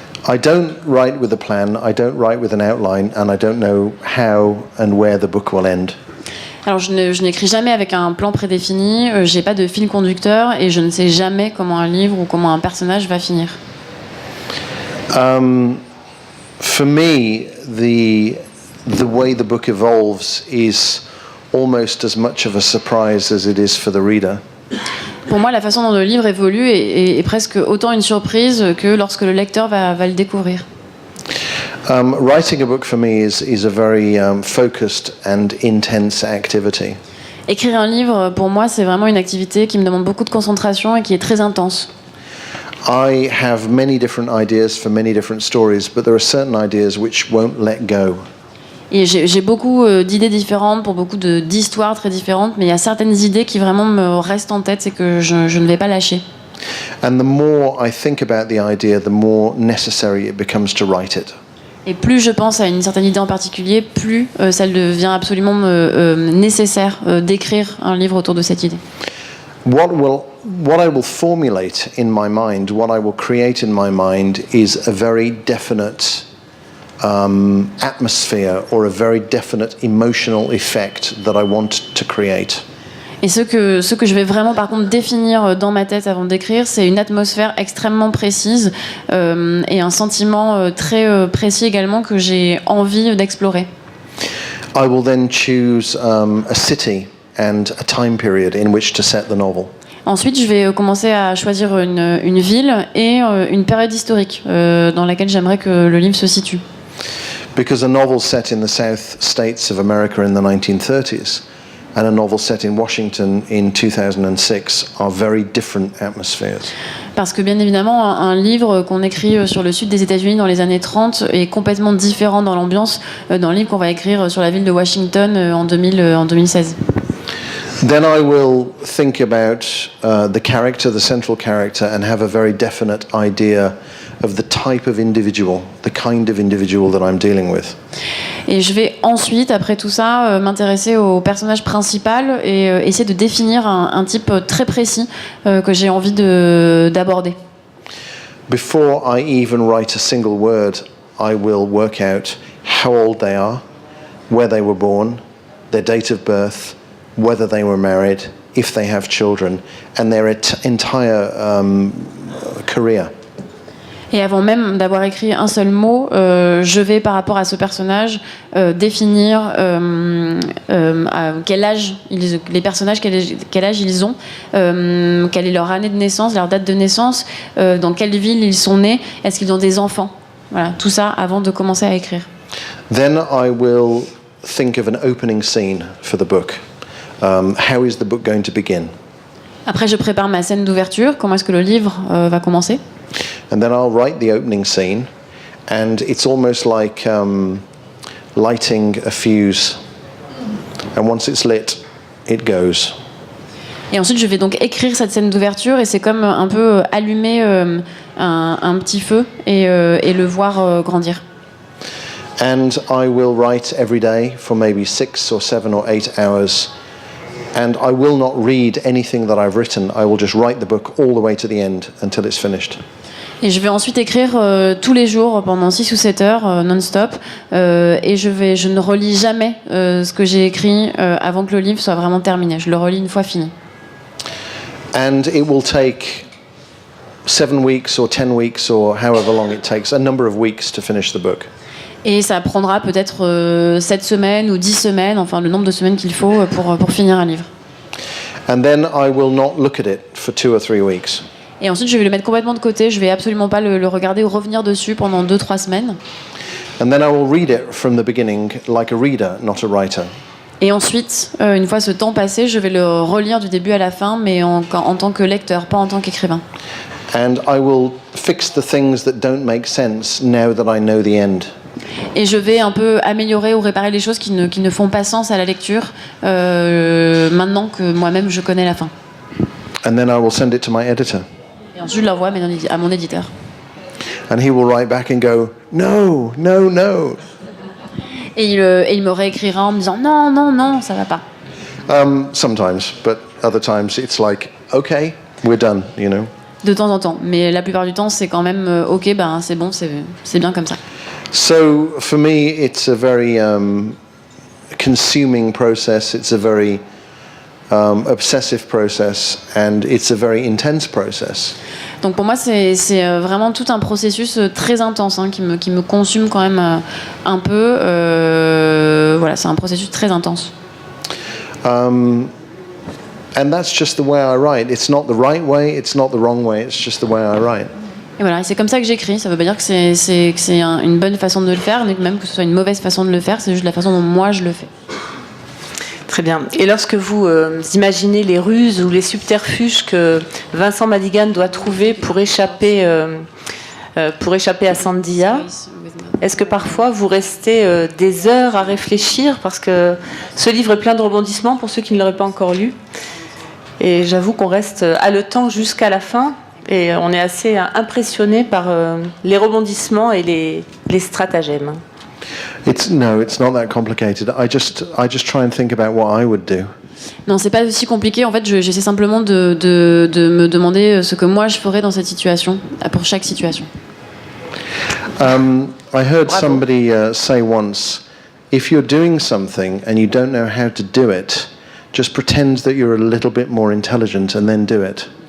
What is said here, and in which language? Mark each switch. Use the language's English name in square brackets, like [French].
[English] I don't write with a plan, I don't write with an outline, and I don't know how and where the book will end. [French] Alors je n'écris jamais avec un plan prédéfini, j'ai pas de fil conducteur et je ne sais jamais comment un livre ou comment un personnage va finir. [English] For me, the way the book evolves is almost as much of a surprise as it is for the reader. [French] Pour moi, la façon dont le livre évolue est presque autant une surprise que lorsque le lecteur va le découvrir. [English] Writing a book for me is a very focused and intense activity. [French] Écrire un livre, pour moi, c'est vraiment une activité qui me demande beaucoup de concentration et qui est très intense. [English] I have many different ideas for many different stories, but there are certain ideas which won't let go. [French] Et j'ai beaucoup d'idées différentes pour beaucoup d'histoires très différentes, mais il y a certaines idées qui vraiment me restent en tête et que je ne vais pas lâcher. [English] And the more I think about the idea, the more necessary it becomes to write it. [French] Et plus je pense à une certaine idée en particulier, plus ça devient absolument nécessaire d'écrire un livre autour de cette idée. [English] What I will formulate in my mind, what I will create in my mind is a very definite atmosphere or a very definite emotional effect that I want to create. [French] Et ce que je vais vraiment par contre définir dans ma tête avant d'écrire, c'est une atmosphère extrêmement précise et un sentiment très précis également que j'ai envie d'explorer. [English] I will then choose a city and a time period in which to set the novel. [French] Ensuite, je vais commencer à choisir une ville et une période historique dans laquelle j'aimerais que le livre se situe. [English] Because a novel set in the South States of America in the 1930s and a novel set in Washington in 2006 are very different atmospheres. [French] Parce que bien évidemment, un livre qu'on écrit sur le sud des États-Unis dans les années 30 est complètement différent dans l'ambiance d'un livre qu'on va écrire sur la ville de Washington en 2016. [English] Then I will think about the character, the central character, and have a very definite idea of the type of individual, the kind of individual that I'm dealing with. [French] Et je vais ensuite, après tout ça, m'intéresser au personnage principal et essayer de définir un type très précis que j'ai envie d'aborder. [English] Before I even write a single word, I will work out how old they are, where they were born, their date of birth, whether they were married, if they have children, and their entire career. [French] Et avant même d'avoir écrit un seul mot, je vais, par rapport à ce personnage, définir à quel âge les personnages, quel âge ils ont, quelle est leur année de naissance, leur date de naissance, dans quelle ville ils sont nés, est-ce qu'ils ont des enfants. Voilà, tout ça avant de commencer à écrire. [English] Then I will think of an opening scene for the book. How is the book going to begin? [French] Après, je prépare ma scène d'ouverture. Comment est-ce que le livre va commencer? [English] And then I'll write the opening scene, and it's almost like lighting a fuse. And once it's lit, it goes. [French] Et ensuite, je vais donc écrire cette scène d'ouverture, et c'est comme un peu allumer un petit feu et le voir grandir. [English] And I will write every day for maybe 6 or 7 or 8 hours. And I will not read anything that I've written. I will just write the book all the way to the end until it's finished. [French] Et je vais ensuite écrire tous les jours pendant 6 ou 7 heures non-stop. Et je ne relis jamais ce que j'ai écrit avant que le livre soit vraiment terminé. Je le relis une fois fini. [English] And it will take 7 weeks or 10 weeks or however long it takes, a number of weeks to finish the book. [French] Et ça prendra peut-être 7 semaines ou 10 semaines, enfin le nombre de semaines qu'il faut pour finir un livre. [English] And then I will not look at it for 2 or 3 weeks. [French] Et ensuite, je vais le mettre complètement de côté. Je vais absolument pas le regarder ou revenir dessus pendant 2-3 semaines. [English] And then I will read it from the beginning like a reader, not a writer. [French] Et ensuite, une fois ce temps passé, je vais le relire du début à la fin, mais en tant que lecteur, pas en tant qu'écrivain. [English] And I will fix the things that don't make sense now that I know the end. [French] Et je vais un peu améliorer ou réparer les choses qui ne font pas sens à la lecture, maintenant que moi-même je connais la fin. [English] And then I will send it to my editor. [French] Et ensuite, je l'envoie à mon éditeur. [English] And he will write back and go, no, no, no. [French] Et il me réécrira en me disant non, non, non, ça va pas. [English] Sometimes, but other times it's like, okay, we're done, you know. [French] De temps en temps, mais la plupart du temps, c'est quand même ok, ben c'est bon, c'est bien comme ça. [English] So for me, it's a very consuming process. It's a very obsessive process, and it's a very intense process. [French] Donc pour moi, c'est vraiment tout un processus très intense qui me consume quand même un peu. Voilà, c'est un processus très intense. [English] And that's just the way I write. It's not the right way, it's not the wrong way, it's just the way I write. [French] Et voilà, c'est comme ça que j'écris. Ça veut pas dire que c'est une bonne façon de le faire, ni même que ce soit une mauvaise façon de le faire. C'est juste la façon dont moi je le fais. Très bien. Et lorsque vous imaginez les ruses ou les subterfuges que Vincent Madigan doit trouver pour échapper à Sandia, Est-ce que parfois vous restez des heures à réfléchir, parce que ce livre est plein de rebondissements pour ceux qui ne l'auraient pas encore lu. Et j'avoue qu'on reste haletant jusqu'à la fin et on est assez impressionné par les rebondissements et les stratagèmes. [English] It's not that complicated. I just try and think about what I would do. [French] Non, c'est pas aussi compliqué. En fait, j'essaie simplement de me demander ce que moi je ferais dans cette situation, pour chaque situation. [English] I heard somebody say once, if you're doing something and you don't know how to do it, just pretend that you're a little bit more intelligent and then do it.